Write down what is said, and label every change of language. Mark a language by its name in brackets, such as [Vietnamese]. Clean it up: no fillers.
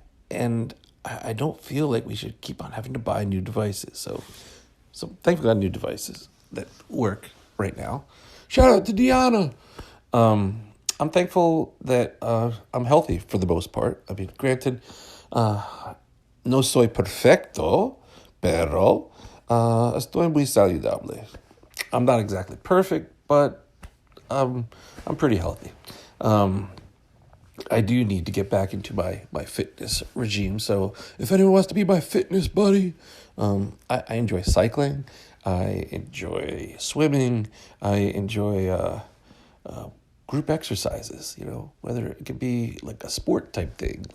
[English] And I don't feel like we should keep on having to buy new devices. So thankfully I got new devices that work right now. Shout out to Deanna. I'm thankful that I'm healthy for the most part. I mean, granted, [Spanish] no soy perfecto, pero estoy muy saludable. [English] I'm not exactly perfect, but I'm pretty healthy. I do need to get back into my fitness regime. So if anyone wants to be my fitness buddy, I enjoy cycling. I enjoy swimming. I enjoy group exercises, whether it could be like a sport type thing.